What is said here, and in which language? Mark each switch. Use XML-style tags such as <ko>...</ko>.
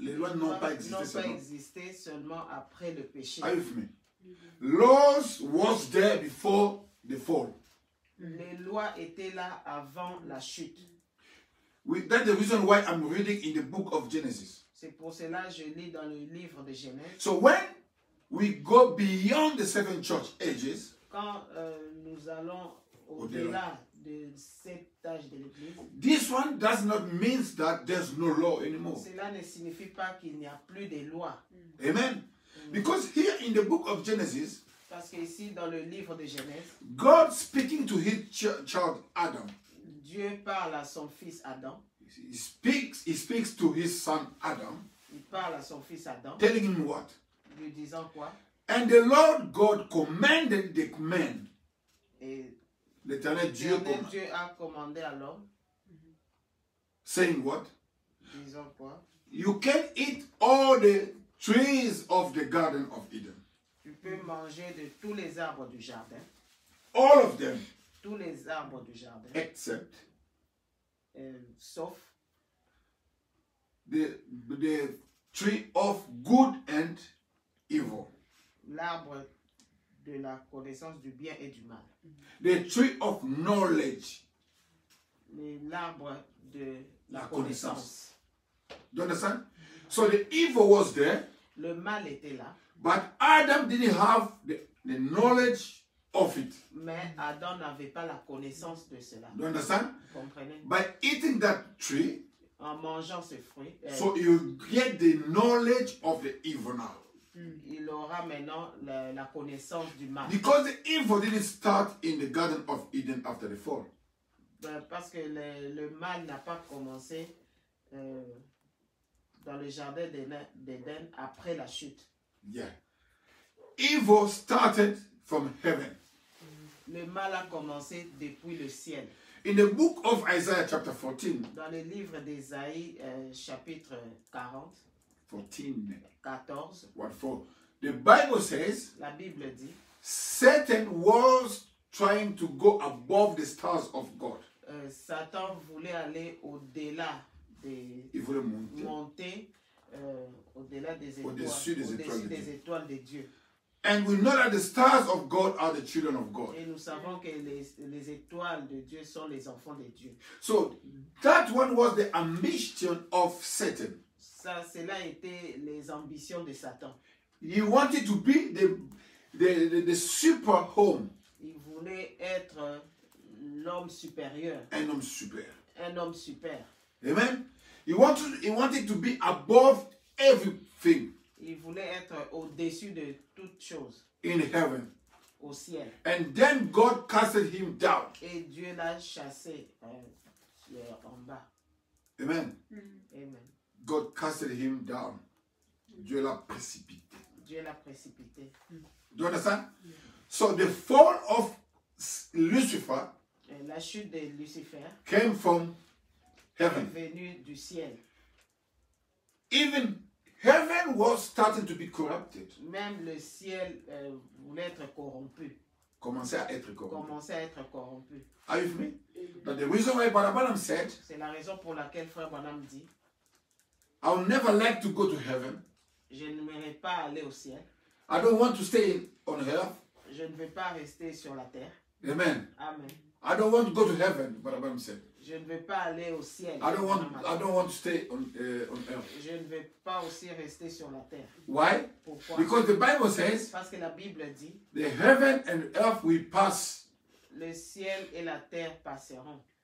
<fr>Les lois n'ont pas existé n'ont pas seulement. existé seulement après le péché.</fr> <en>Are you with me? Laws was there before the fall.</en> <fr>Les lois étaient là avant la chute.</fr> <en>That's the reason why I'm reading in the book of Genesis.</en> <fr>C'est pour cela que je lis dans le livre de Genèse.</fr> <en>So when we go beyond the 7 church ages,</en> <fr>Quand nous allons au-delà de cet âge de l'Église,</fr> <en>this one does not mean that there's no law anymore.</en> <fr>cela ne signifie pas qu'il n'y a plus de lois.</fr> <en>Amen. Because here in the book of Genesis,</en> <fr>Parce qu'ici, dans le livre de Genèse,</fr> <en>God speaking to his child Adam,</en> <fr>Dieu parle à son fils Adam.</fr> <en>he speaks to his son Adam,</en> <fr>Il parle à son fils Adam,</fr> <en>telling him what?</en> <fr>lui disant quoi?</fr> <en>And the Lord God commanded the man,</en> <fr>Et l'Éternel Dieu, l'Éternel Dieu a commandé à l'homme,</fr> <en>saying what?</en> <fr>disant quoi?</fr> <en>You can eat all the trees of the Garden of Eden.</en> <fr>Tu peux manger de tous les arbres du jardin,</fr> <en>All of them,</en> <fr>tous les arbres du jardin,</fr> <en>except</en> <fr>sauf</fr> <en>the tree of good and evil.</en> <fr>l'arbre de la connaissance du bien et du mal.</fr> <en>The tree of knowledge.</en> <fr>L'arbre de la La connaissance.</fr> <en>Do you understand? So the evil was there,</en> <fr>Le mal était là,</fr> <en>but Adam didn't have the knowledge of it.</en> <fr>mais Adam n'avait pas la connaissance de cela.</fr> <en>Do you understand?</en> <fr>Vous comprenez?</fr> <en>By eating that tree,</en> <fr>En mangeant ce fruit,</fr> <en>so you get the knowledge of the evil now.</en> <fr>il aura maintenant la connaissance du mal.</fr> <en>Because the evil didn't start in the Garden of Eden after the fall.</en> <fr>Parce que le mal n'a pas commencé dans le jardin d'Éden après la chute.</fr> <en>Yeah. Evil started from heaven.</en> <fr>Le mal a commencé depuis le ciel.</fr> <en>In the book of Isaiah chapter 14,</en> <fr>Dans le livre d'Ésaïe, chapitre 40, 14,</fr> <en>1:4, the Bible says</en> <fr>la Bible dit,</fr> <en>Satan was trying to go above the stars of God.</en> <fr>Satan voulait aller au-delà des Il voulait monter. monter au-delà des étoiles, Au-dessus des étoiles de des Dieu. étoiles de Dieu.</fr> <en>And we know that the stars of God are the children of God.</en> <fr>Et nous savons que les étoiles de Dieu sont les enfants de Dieu.</fr> <en>So that one was the ambition of Satan.</en> <fr>Ça, cela a été les ambitions de Satan.</fr> <en>He wanted to be the super home,</en> <fr>Il voulait être l'homme supérieur, un homme super. un homme super.</fr> <en>Amen. He wanted to be above everything</en> <fr>Il voulait être au-dessus de toutes choses,</fr> <en>in heaven.</en> <fr>au ciel.</fr> <en>And then God casted him down.</en> <fr>Et Dieu l'a chassé en bas.</fr> <en>Amen. Amen. God casted him down.</en> <fr>Dieu l'a précipité. Dieu l'a précipité.</fr> <en>Do you understand? So the fall of Lucifer</en> <fr>Et la chute de Lucifer</fr> <en>came from</en> <fr>est</fr> <en>heaven.</en> <fr>venue du ciel.</fr> <en>Even heaven was starting to be corrupted.</en> <fr>Même le ciel voulait être corrompu, Commençait à être corrompu. commençait à être corrompu.</fr> <en>Are you with me? But the reason why Balaam said,</en> <fr>C'est la raison pour laquelle Frère Branham dit,</fr> <en>I would never like to go to heaven.</en> <fr>je n'aimerais pas aller au ciel,</fr> <en>I don't want to stay on earth.</en> <fr>je ne vais pas rester sur la terre.</fr> <en>Amen. Amen. I don't want to go to heaven, Balaam said.</en> <fr>Je ne vais pas aller au ciel.</fr> <en>I don't want to stay on earth.</en> <fr>Je ne vais pas aussi rester sur la terre.</fr> <en>Why?</en> <fr>Pourquoi?</fr> <en>Because the Bible says</en> <fr>Parce que la Bible dit,</fr> <en>the heaven and earth will pass,</en> <fr>le ciel et la terre passeront,</fr>